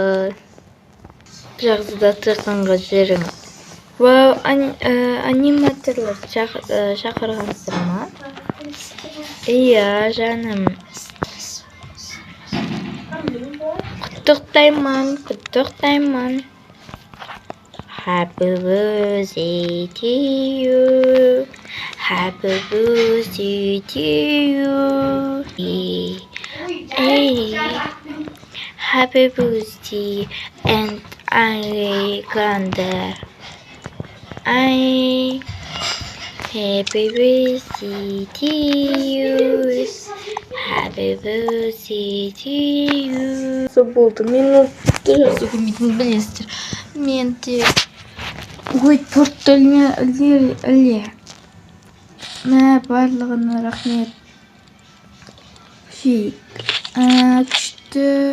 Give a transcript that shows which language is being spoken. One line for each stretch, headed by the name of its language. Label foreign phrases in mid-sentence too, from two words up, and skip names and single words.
Kazakh: Жақсы дастарханға жүріңіз. Вау, аниматорлар шақырғансыздар ма? Иә, жаным. Құттықтаймын.
English: Happy birthday to you. Happy birthday to you. Happy birthday and Alexander. Happy birthday to you. Happy birthday to you.
Kazakh: Болды, мен отты жазу көмейтін білесіздер. Мен де... Ой, тортты іле. Барлығына рахмет. Күшті.